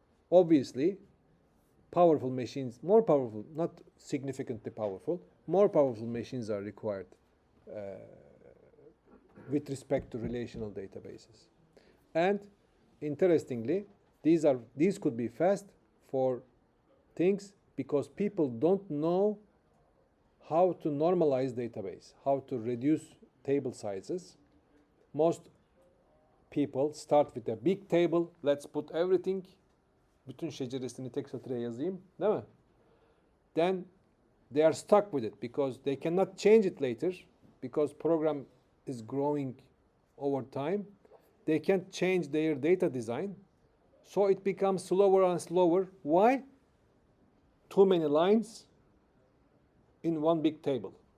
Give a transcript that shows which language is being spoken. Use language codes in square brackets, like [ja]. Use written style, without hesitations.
[en] Obviously, powerful machines, more powerful, not significantly powerful, more powerful machines are required with respect to relational databases. And interestingly, these could be fast for things because people don't know how to normalize database, how to reduce table sizes. Most people start with a big table, let's put everything, [tr] bütün şeceresini tek satıra yazayım, değil mi? [en] Then they are stuck with it because they cannot change it later because program is growing over time. They can't change their data design. So it becomes slower and slower. Why? Too many lines in one big table.